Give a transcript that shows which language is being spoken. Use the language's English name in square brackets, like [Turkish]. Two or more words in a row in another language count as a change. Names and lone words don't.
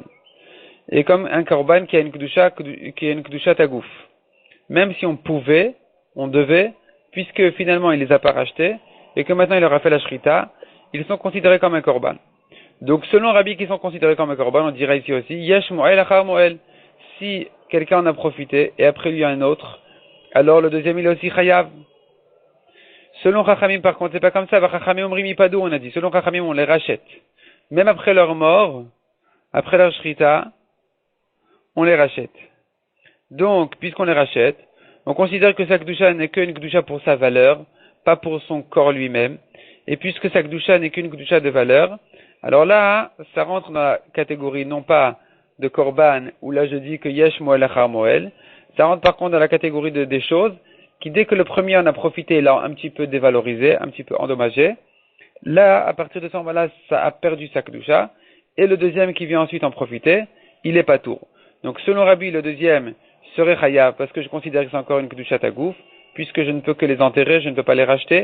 [French] Et comme un korban qui a une [Hebrew] קדושת הגוף. [French] Même si on pouvait, on devait, puisque finalement il les a pas rachetés, et que maintenant il leur a fait la shrita, ils sont considérés comme un korban. Donc selon Rabbi qui sont considérés comme un korban, on dirait ici aussi, [Hebrew] יש מועל אחר מועל. [French] Si quelqu'un en a profité, et après lui un autre, alors le deuxième il est aussi chayav. Selon Chachamim, par contre, c'est pas comme ça. [Hebrew] חכמים אומרים יפדו, [French] on a dit. Selon Chachamim, on les rachète. Même après leur mort, après leur shrita, on les rachète. Donc, puisqu'on les rachète, on considère que sa kedusha n'est qu'une kedusha pour sa valeur, pas pour son corps lui-même. Et puisque sa kedusha n'est qu'une kedusha de valeur, alors là, ça rentre dans la catégorie non pas de korban, où là je dis que [Hebrew] יש מועל אחר מועל. [French] Ça rentre par contre dans la catégorie des choses qui, dès que le premier en a profité, l'a un petit peu dévalorisé, un petit peu endommagé. Là, à partir de ce moment-là, ça a perdu sa kedusha, et le deuxième qui vient ensuite en profiter, il est patour. Donc, selon Rabbi, le deuxième serait chayav, parce que je considère que c'est encore une [Hebrew] קדושת הגוף, [French] puisque je ne peux que les enterrer, je ne peux pas les racheter.